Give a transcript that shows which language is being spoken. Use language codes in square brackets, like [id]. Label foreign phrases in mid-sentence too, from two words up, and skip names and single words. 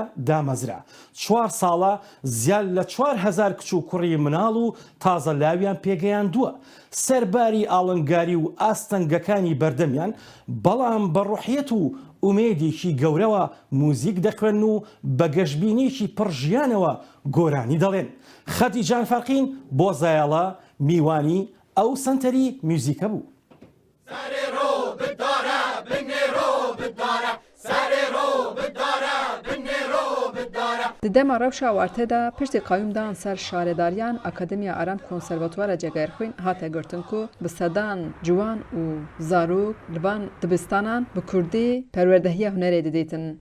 [ckb] دامەزرا 4 ساڵە زیاد لە 4,000 کچ و کوڕی مناڵ و تازە لاویان پێگەیاندووە سەرباری ئاڵنگاری و ئاستەنگەکانی بەردەمیان بەڵام بەڕوحیەت و ئومێدێکی گەورەوە موزیک دەخوێن و بە گەشتبینێکی پڕژیانەوە گۆرانی دەڵێن خەتی جانفەرقین بۆ زایاڵە میوانی ئەو سنتەری میوزیکە بوو. [ku] Di dema rewşa warte de piştî qayûmdan ser şaredariyan Akademiya Aram Konservatwara Cegerxwîn hate girtin ku bi sedan ciwan û zarok li van dibistanan bi Kurdî perwerdehiya hunerê didîtin.